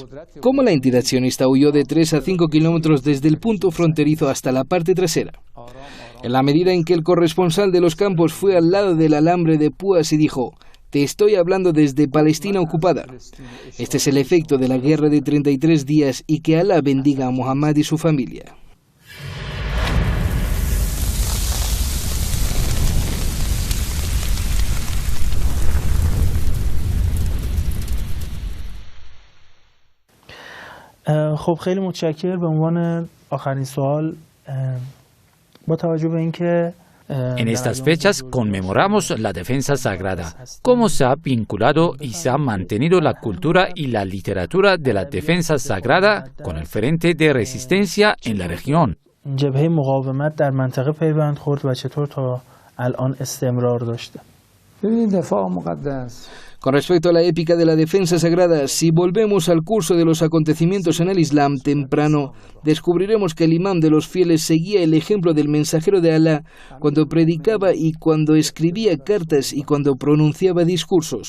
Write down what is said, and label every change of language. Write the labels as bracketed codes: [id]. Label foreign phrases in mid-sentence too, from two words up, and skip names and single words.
[es] Cómo la entidad sionista huyó de 3 a 5 kilómetros desde el punto fronterizo hasta la parte trasera. En la medida en que el corresponsal de los campos fue al lado del alambre de púas y dijo, te estoy hablando desde Palestina ocupada. Este es el efecto de la guerra de 33 días y que Alá bendiga a Muhammad y su familia. [fa] خب خیلی متشکر. به عنوان آخرین سوال با توجه به اینکه [es] En estas fechas conmemoramos la defensa sagrada. ¿Cómo se ha vinculado y se ha mantenido la cultura y la literatura de la defensa sagrada con el frente de resistencia en la región? [fa] جبهه مقاومت در منطقه پیوند خورد و چطور تا الان استمرار داشته؟ دفاع مقدس. [es] Con respecto a la épica de la defensa sagrada, si volvemos al curso de los acontecimientos en el Islam temprano, descubriremos que el imán de los fieles seguía el ejemplo del mensajero de Alá cuando predicaba y cuando escribía cartas y cuando pronunciaba discursos.